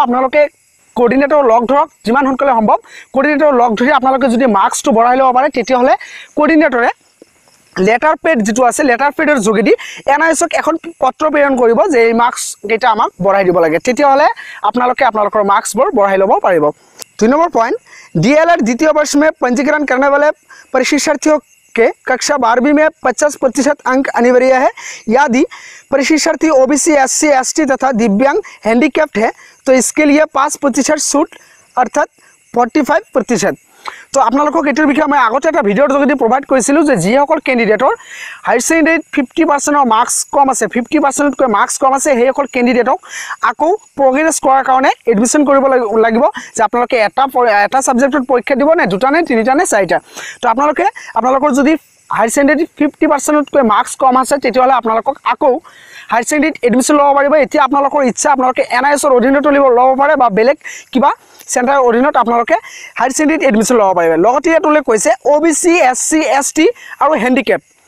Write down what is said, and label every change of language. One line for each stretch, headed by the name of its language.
Assamese: আপোনালোকে কোঅৰ্ডিনেটৰ লগ ধৰক যিমান সোনকালে সম্ভৱ কোঅৰ্ডিনেটৰ লগ ধৰি আপোনালোকে যদি মাৰ্কসটো বঢ়াই ল'ব পাৰে তেতিয়াহলে কোঅৰ্ডিনেটৰে लेटर पेड যেটো আছে लेटर पेडৰ যোগেদি NIOSক এখন পত্ৰ প্ৰেৰণ কৰিব যে এই মাৰ্কস কেইটা আমাক বঢ়াই দিব লাগে তেতিয়াহলে আপোনালোকৰ মাৰ্কসবোৰ বঢ়াই ল'ব পাৰিব।
Hindi: 2 नंबर पॉइंट D.EL.ED द्वितीय वर्ष में पंजीकरण करने वाले प्रशिक्षार्थियों के कक्षा 12वीं में 50% अंक अनिवार्य है। यदि प्रशिक्षार्थी OBC SC ST तथा दिव्यांग हैंडीकैप्ड है तो इसके लिए 5% छूट अर्थात 45%।
Assamese: তো আপোনালোকক এটোৰ বিষয়ে মই আগতে এটা ভিডিঅ'ৰ যোগেদি প্ৰভাইড কৰিছিলোঁ যে যিসকল কেণ্ডিডেটৰ হায়াৰ ছেকেণ্ডেৰীত 50% মাৰ্কছ কম আছে 50%তকৈ মাৰ্কছ কম আছে সেইসকল কেণ্ডিডেটক আকৌ প্ৰগ্ৰেছ কৰাৰ কাৰণে এডমিশ্যন কৰিব লাগিব যে আপোনালোকে এটা সাবজেক্টত পৰীক্ষা দিব নে দুটা নে তিনিটা নে চাৰিটা তো আপোনালোকৰ যদি হায়াৰ ছেকেণ্ডেৰীত 50%তকৈ মাৰ্কছ কম আছে তেতিয়াহ'লে আপোনালোকক আকৌ হায়াৰ ছেকেণ্ডেৰীত এডমিশ্যন ল'ব পাৰিব এতিয়া আপোনালোকৰ ইচ্ছা আপোনালোকে NIOSৰ অধীনত ল'ব পাৰে বা বেলেগ কিবা চেণ্টাৰৰ অধীনত আপোনালোকে হায়াৰ ছেকেণ্ডেৰীত এডমিশ্যন ল'ব পাৰিব লগতে ইয়াতলৈ কৈছে OBC SC ST আৰু হেণ্ডিকেপ